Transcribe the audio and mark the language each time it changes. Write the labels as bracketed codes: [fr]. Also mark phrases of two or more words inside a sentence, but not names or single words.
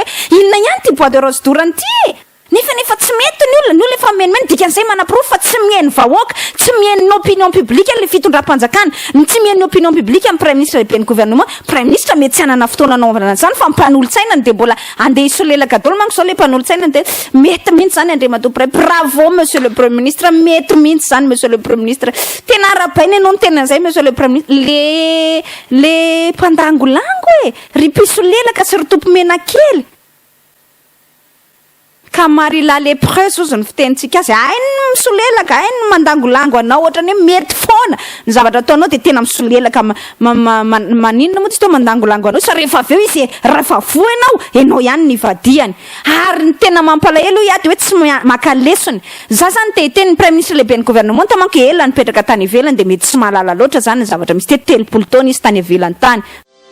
[mg] inona ihany ty [fr] boîte de rose [mg] dorana ty nefa tsy mety ny olona efa menimeny dikan'izay manaprofo fa tsy mihaino vahoaka tsy mihaino [fr] opinion publique [mg] le fitondram-panjakana tsy mihaino [fr] opinion publique [mg] amin'ny [fr] premier ministre [mg] lehibe ny gouvernement [fr] premier ministre [mg] mety tsy hanana fotoana anaovana zany fa mpanolotsainany de mbola andeha isolelaka daholo manko zao le mpanolotsainany de mety mihitsy zany andriamatoa [fr] bravo monsieur le premier ministre [mg] mety mihitsy zany [fr] monsieur le premier ministre [mg] tena arabaina ianao ny tena zay [fr] monsieur le premier ministre [mg] le mpandangolango ry pisolelaka sy ry tompo mena kely ka marila [fr] les preuves [mg] ozy ny fitenitsika azy hainy misolelaka hainy mandangolango anao ohatrany hoe mety foana ny zavatra ataonao de tena misolelaka maninona moa tsy teo mandangolango anao sa rehefa aveo izy rehefa voa ianao ihany ny vadiany ary ny tena mampalahelo ia de hoe tsy maka lesony za zany te hiteny ny [fr] premier ministre [mg] lehibe ny gouvernemanta manko ela nipetraka tany ivelany de mety tsy mahalala loatra zany ny zavatra misy telopolo taona izy tany ivelany tany